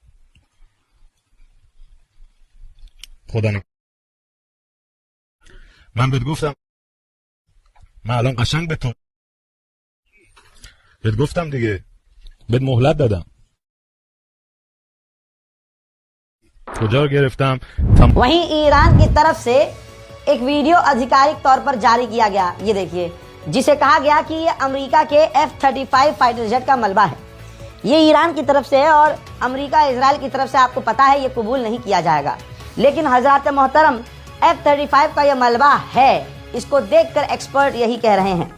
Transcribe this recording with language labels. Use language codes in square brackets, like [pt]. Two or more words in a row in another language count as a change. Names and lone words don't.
[fa] خدا من بهت گفتم، من الان قشنگ به تو بهت گفتم دیگه، بهت مهلت دادم. کجا رو گرفتم؟ [hi] वहीं ईरान की तरफ से एक वीडियो आधिकारिक तौर पर जारी किया गया, ये देखिए, जिसे कहा गया कि ये अमेरिका के F-35 फाइटर जेट का मलबा है। ये ईरान की तरफ से है और अमेरिका इजराइल की तरफ से आपको पता है ये कबूल नहीं किया जाएगा। लेकिन हजरत मोहतरम F-35 का ये मलबा है, इसको देखकर एक्सपर्ट यही कह रहे हैं।